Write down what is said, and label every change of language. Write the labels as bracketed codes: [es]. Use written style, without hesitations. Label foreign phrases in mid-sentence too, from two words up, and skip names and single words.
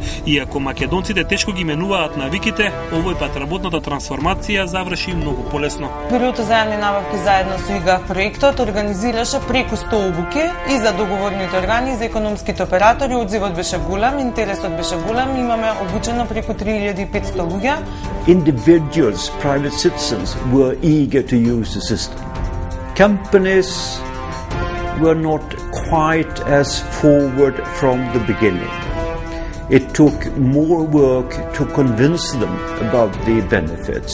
[mk] Иако македонците тешко ги менуваат навиките, овој пат работната трансформација заврши многу полесно. Бюрото за јавни набавки заедно со ИГА проектот организираше преку 100 обуки и за договорните органи и за економските оператори. Одзивот беше голем, интересот беше голем, имаме обучено преку 3500 луѓе. [en] Individuals, private citizens were eager to use the system. Companies were not quite as forward from the beginning. It took more work to convince them about the benefits.